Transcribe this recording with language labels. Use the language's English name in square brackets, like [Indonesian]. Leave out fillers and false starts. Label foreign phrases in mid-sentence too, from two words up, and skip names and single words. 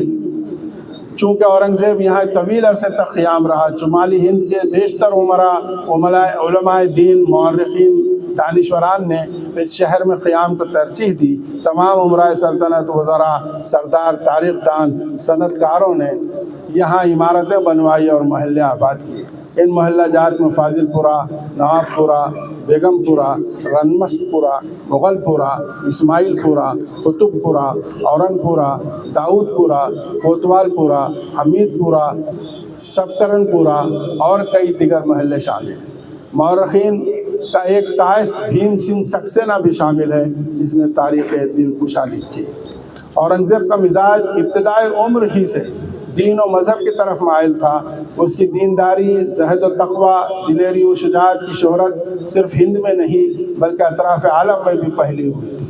[Urdu] چونکہ اورنگزیب یہاں طویل عرصے تک قیام رہا، شمالی ہند کے بیشتر علماء دین، مورخین، دانشوران نے اس شہر میں قیام کو ترجیح دی۔ تمام امراء سلطنت، وزراء، سردار، تاریخ دان، صنعت کاروں نے یہاں عمارتیں بنوائی اور محلے آباد کیے۔ ان محلہ جات میں فاضل پورہ، نواب پورہ، بیگم پورہ، رنمست پورہ، مغل پورہ، اسماعیل پورہ، قطب پورہ، اورنگ پورہ، داؤد پورہ، کوتوال پورہ، حمید پورہ، سبکرن پورہ اور کئی دیگر محلے شامل ہیں۔ مورخین کا ایک کائست بھیم سنگھ سکسینہ بھی شامل ہے، جس نے تاریخ دلکشا لکھی۔ اورنگزیب کا مزاج ابتدائی عمر ہی سے دین و مذہب کی طرف مائل تھا۔ اس کی دینداری، زہد و تقوی، دلیری و شجاعت کی شہرت صرف ہند میں نہیں بلکہ اطراف عالم میں بھی پھیلی ہوئی تھی۔